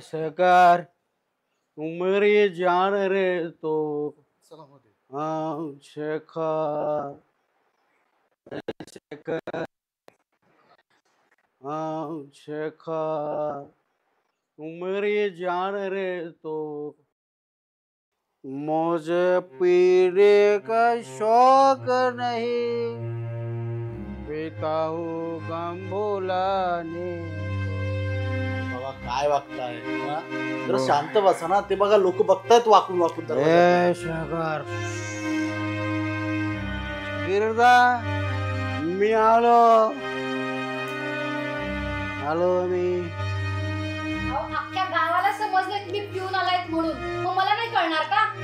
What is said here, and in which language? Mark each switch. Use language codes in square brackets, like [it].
[hi] शेखर तू मेरी जान रे तो. [mr] चला मध्ये. [hi] शेखर शेखर शेखर तू मेरी जान रे तो. मुझे पीने का शौक नहीं, पीता हूँ गम भुलाने. [mr] बाबा काय वागताय? जरा शांत बसा ना. ते बघा लोक बघतायत वाकून वाकून. शेखर गिरदा मी आलो मी. अख्ख्या गावाला समजलं तुम्ही पिऊन आलायत म्हणून, मग मला नाही कळणार का?